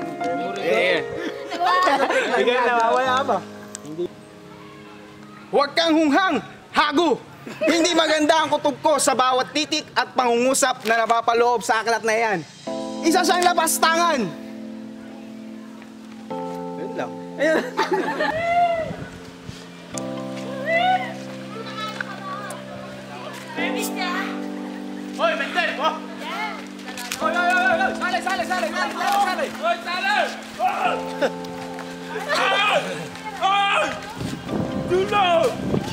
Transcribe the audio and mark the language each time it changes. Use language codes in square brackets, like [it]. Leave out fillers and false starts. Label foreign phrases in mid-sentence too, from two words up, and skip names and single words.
[tl] Hindi nawawala ba? Huwag kang hunghang, hago! Hindi maganda ang kutob ko sa bawat titik at pangungusap na napapaloob sa aklat na yan. Isa siyang lapastangan! Ayun lang. Ayun. Hoy, Mendel! Oh! Hoy! Sale! Sale! Hoy, sale! Ay! [en] Do not!